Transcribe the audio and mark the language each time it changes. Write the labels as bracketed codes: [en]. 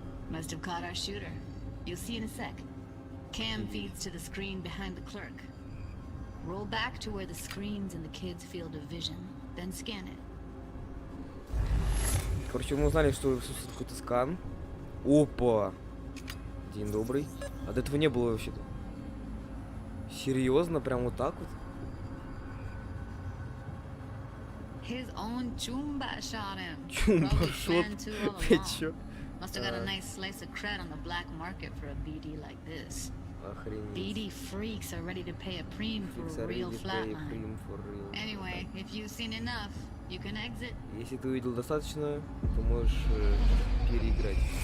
[en] Must have caught our shooter. You'll see in a sec. Cam feeds to the screen behind the clerk. Roll back to where the screen's in the kid's field of vision, then scan it. [ru] Короче, мы узнали, что существует какой-то скан. Опа! День добрый. А до этого не было вообще-то. Серьезно? Прям вот так вот? [en] His own Chumba shot him. Chumba shot? [ru] Ты чё? [en] Must have got a nice slice of cred on the black market for a BD like this. [ru] Охренеть. [en] BD freaks are ready to pay a preem for a real flatline. Anyway, if you've seen enough, you can exit. [ru] Если ты увидел достаточно, то можешь переиграть.